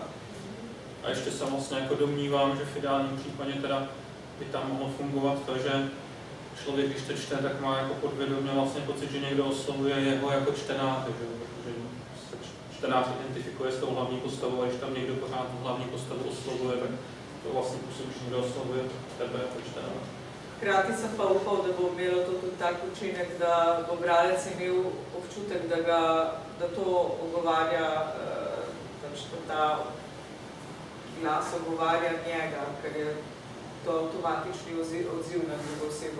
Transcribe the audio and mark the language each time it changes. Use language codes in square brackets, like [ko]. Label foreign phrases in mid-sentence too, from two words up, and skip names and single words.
[cs] A ještě se vlastně jako domnívám, že v ideálním případě teda by tam mohlo fungovat to, že člověk, když to čte, tak má jako podvědomě vlastně pocit, že někdo oslovuje jeho jako čtenáře, protože se čtenář identifikuje s tou hlavní postavou a když tam někdo pořád tu hlavní postavu oslovuje, tak to vlastně působí, že někdo oslovuje tebe jako čtenář. [sl] Hkrati sem pa upal, da bo imelo to tudi tak učinek, da bo bralec imel občutek, da to ogovarja, da ta glas ogovarja njega, ker je to avtomatični odziv na drugo osebo.